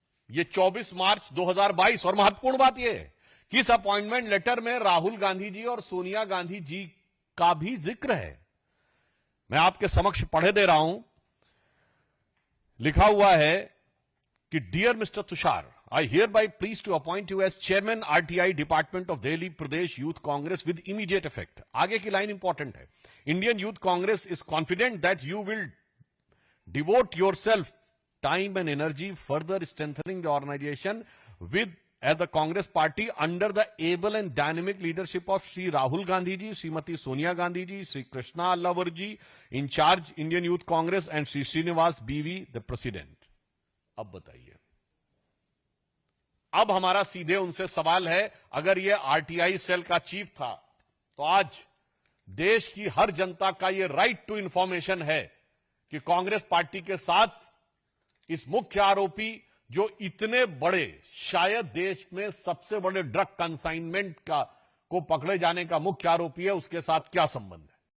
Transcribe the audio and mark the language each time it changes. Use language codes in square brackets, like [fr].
[hi] यह 24 मार्च 2022, और महत्वपूर्ण बात यह है कि इस अपॉइंटमेंट लेटर में राहुल गांधी जी और सोनिया गांधी जी का भी जिक्र है। मैं आपके समक्ष पढ़े दे रहा हूं। [en] लिखा हुआ है कि dear mister Tushar, I hereby please to appoint you as chairman RTI Department of Delhi Pradesh Youth Congress with immediate effect. [hi] आगे की लाइन इंपॉर्टेंट है। [en] Indian Youth Congress is confident that you will devote yourself time and energy further strengthening the organization with as the Congress party under the able and dynamic leadership of Sri Rahul Gandhi ji, Srimati Sonia Gandhi ji, Sri Krishna Allavar ji, in charge Indian Youth Congress, and Sri Srinivas BV, the president. [hi] अब बताइए, अब हमारा सीधे उनसे सवाल है, अगर ये आरटीआई सेल का चीफ था, तो आज देश की हर जनता का ये राइट टू इंफॉर्मेशन है कि कांग्रेस पार्टी के साथ इस मुख्य आरोपी, जो इतने बड़े, शायद देश में सबसे बड़े ड्रग कंसाइनमेंट को पकड़े जाने का मुख्य आरोपी है, उसके साथ क्या संबंध है।